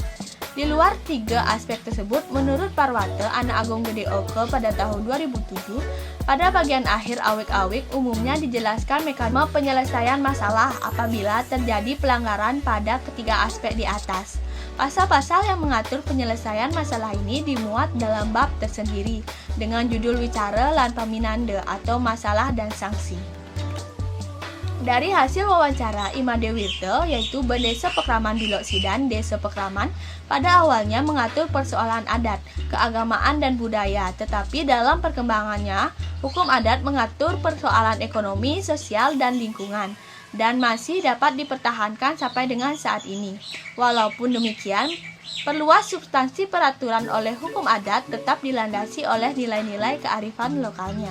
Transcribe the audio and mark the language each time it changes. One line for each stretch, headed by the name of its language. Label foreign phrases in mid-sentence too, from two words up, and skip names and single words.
Indonesian: Di luar 3 aspek tersebut, menurut Parwata Anak Agung Gede Oke pada tahun 2007, pada bagian akhir awik-awik umumnya dijelaskan mekanisme penyelesaian masalah apabila terjadi pelanggaran pada ketiga aspek di atas. Pasal-pasal yang mengatur penyelesaian masalah ini dimuat dalam bab tersendiri dengan judul Wicara lan Paminanda atau masalah dan sanksi. Dari hasil wawancara Imade Wirte, yaitu Bendesa Pekraman Bilok Sidan, Desa Pekraman, pada awalnya mengatur persoalan adat, keagamaan, dan budaya, tetapi dalam perkembangannya, hukum adat mengatur persoalan ekonomi, sosial, dan lingkungan, dan masih dapat dipertahankan sampai dengan saat ini. Walaupun demikian, perluas substansi peraturan oleh hukum adat tetap dilandasi oleh nilai-nilai kearifan lokalnya.